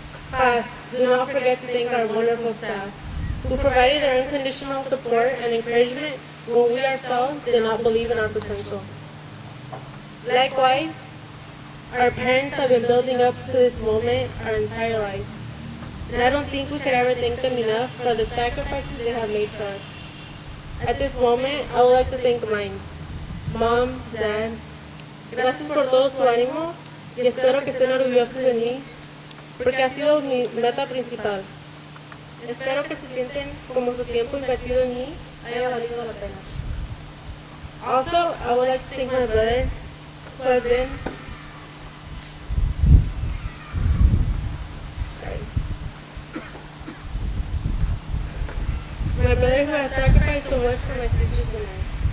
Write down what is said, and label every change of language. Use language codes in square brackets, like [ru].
[en] Class, do not forget to thank our wonderful staff, who provided their unconditional support and encouragement when we ourselves did not believe in our potential. Likewise, our parents have been building up to this moment our entire lives. And I don't think we could ever thank them enough for the sacrifices they have made for us. At this moment, I would like to thank mine. Mom, Dad, [es] gracias por todo su ánimo y espero que estén orgullosos de mí porque ha sido mi meta principal. Espero que se sienten como su tiempo invertido en mí haya valido la pena. [en] Also, I would like to thank my brother who has been my brother who has sacrificed so much for my sisters and I.